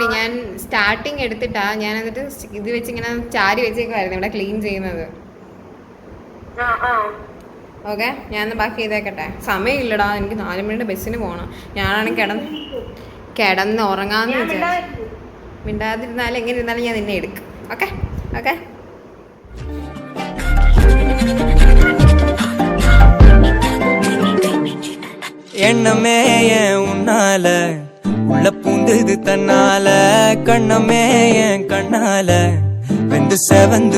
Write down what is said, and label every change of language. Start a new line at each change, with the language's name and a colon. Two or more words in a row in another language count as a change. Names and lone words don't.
Malayalam: ഞാൻ സ്റ്റാർട്ടിങ് എടുത്തിട്ടാ ഞാൻ എന്നിട്ട് ഇത് വെച്ച് ഇങ്ങനെ ചാരി വെച്ചേക്കുമായിരുന്നു ഇവിടെ ക്ലീൻ ചെയ്യുന്നത്. ഓക്കെ, ഞാൻ ബാക്കി ചെയ്തേക്കട്ടെ. സമയമില്ലടാ, എനിക്ക് 4 മണിയുടെ ബസ്സിന് പോകണം. ഞാനാണെങ്കിൽ കിടന്ന് ഉറങ്ങാന്ന് വിചാരിച്ചു. മിണ്ടാതിരുന്നാലും എങ്ങനെ ഇരുന്നാലും ഞാൻ നിന്നെ എടുക്കും. ഓക്കെ ഓക്കെ.
Tamil: எண்ணமே என் உன்னால உள்ள பூந்தது தன்னால கண்ணமே என் கண்ணால வெந்து செவந்து